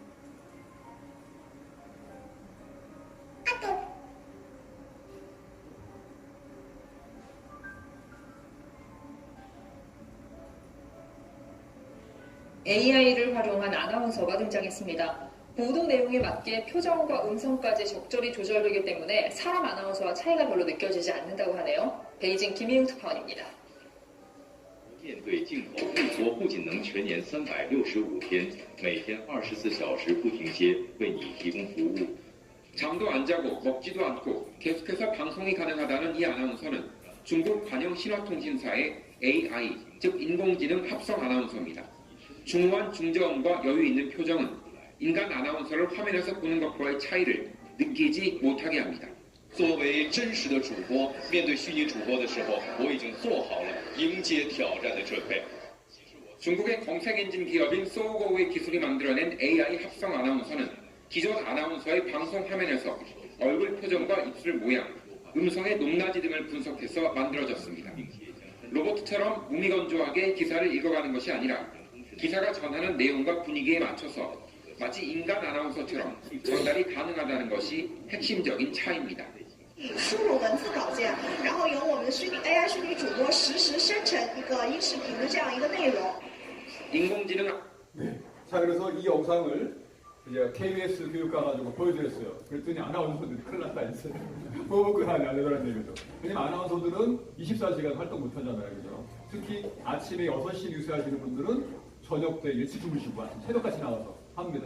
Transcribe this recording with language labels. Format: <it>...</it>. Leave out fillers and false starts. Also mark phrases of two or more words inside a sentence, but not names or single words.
<ko>AI를 활용한 아나운서가 등장했습니다. 보도 내용에 맞게 표정과 음성까지 적절히 조절되기 때문에 사람 아나운서와 차이가 별로 느껴지지 않는다고 하네요. 베이징 김희웅 특파원입니다.</ko> <zh>面对镜头，中国不仅能全年365天，每天24小时不停歇为你提供服务。</zh> <ko>잠도 안 자고 먹지도 않고 계속해서 방송이 가능하다는 이 아나운서는 중국 관영신화통신사의 AI, 즉 인공지능 합성 아나운서입니다. 중후한 중저음과 여유 있는 표정은 인간 아나운서를 화면에서 보는 것과의 차이를 느끼지 못하게 합니다.</ko> <zh>作为真实的主播，面对虚拟主播的时候，我已经做好了迎接挑战的准备。</zh> <ko>중국의 검색엔진 기업인 소우고우의 기술이 만들어낸 AI 합성 아나운서는 기존 아나운서의 방송 화면에서 얼굴 표정과 입술 모양, 음성의 높낮이 등을 분석해서 만들어졌습니다. 로봇처럼 무미건조하게 기사를 읽어가는 것이 아니라 기사가 전하는 내용과 분위기에 맞춰서 마치 인간 아나운서처럼 전달이 가능하다는 것이 핵심적인 차이입니다.</ko> <zh>输入文字稿件，然后由我们的AI 虚拟主播实时生成一个音视频的这样一个内容。</zh> <ko>인공지능 네. 자, 그래서 이 영상을 이제 KBS 교육과 가지고 보여드렸어요. 그랬더니 아나운서들이 큰일 났다 이제 뭐 먹고 사냐 이런 얘기죠. 왜냐면 아나운서들은 24시간 활동 못 하잖아요, 그죠? 특히 아침에 6시 뉴스 하시는 분들은 저녁 때 일찍 주무시고 새벽까지 나와서 합니다.</ko>